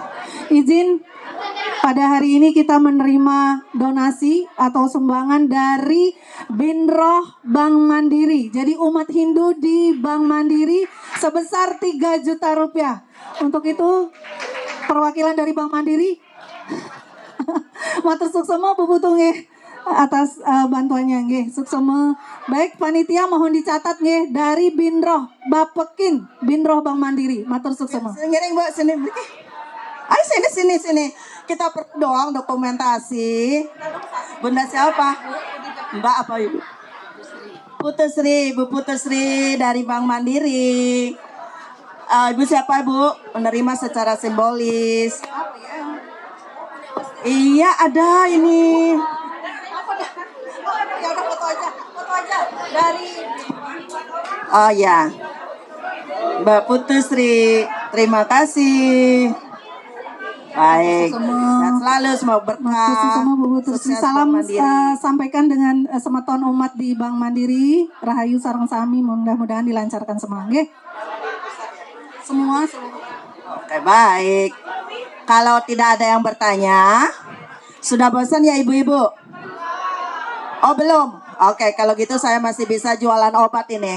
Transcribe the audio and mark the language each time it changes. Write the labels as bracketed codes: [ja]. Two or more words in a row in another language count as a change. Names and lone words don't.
[id] Izin, pada hari ini kita menerima donasi atau sumbangan dari Binroh Bank Mandiri. Jadi umat Hindu di Bank Mandiri sebesar 3 juta rupiah. Untuk itu perwakilan dari Bank Mandiri [ban] matur suksema bubutung [id] atas bantuannya nggih. Suksema. Baik panitia mohon dicatat nggih dari Binroh Bapekin Binroh Bank Mandiri. [ban] Matur suksema. [id] Ngiring Mbak sini. Ayo sini. Kita perlu doang dokumentasi. Bunda siapa? Mbak apa Ibu? Ibu Putusri dari Bank Mandiri. Ibu siapa Ibu? Menerima secara simbolis. Iya ada ini. Foto aja dari. Oh ya, Mbak Putusri, terima kasih. Baik, dan selalu semoga berkah. Khusus sama Bu Putusri, sukses salam Bank Mandiri. sampaikan dengan semeton umat di Bank Mandiri. [ban] Rahayu sareng sami, [id] mudah-mudahan dilancarkan semua. Nggih. Semua. Oke, baik. Kalau tidak ada yang bertanya, sudah bosan ya ibu-ibu? Oh belum? Oke, kalau gitu saya masih bisa jualan obat ini.